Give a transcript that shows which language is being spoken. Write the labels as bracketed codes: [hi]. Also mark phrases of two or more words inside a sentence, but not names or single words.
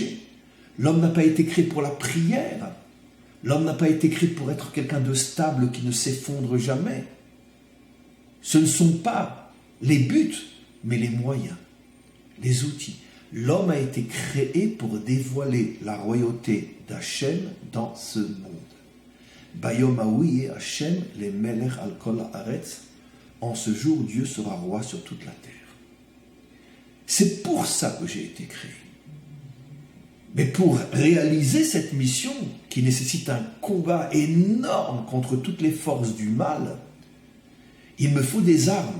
[fr] L'homme n'a pas été créé pour la prière, l'homme n'a pas été créé pour être quelqu'un de stable qui ne s'effondre jamais. Ce ne sont pas les buts, mais les moyens, les outils. L'homme a été créé pour dévoiler la royauté d'Hachem dans ce monde. [he] ביום ההוא השם למלך על כל הארץ. [fr] En ce jour, Dieu sera roi sur toute la terre. C'est pour ça que j'ai été créé. Mais pour réaliser cette mission, qui nécessite un combat énorme contre toutes les forces du mal, il me faut des armes.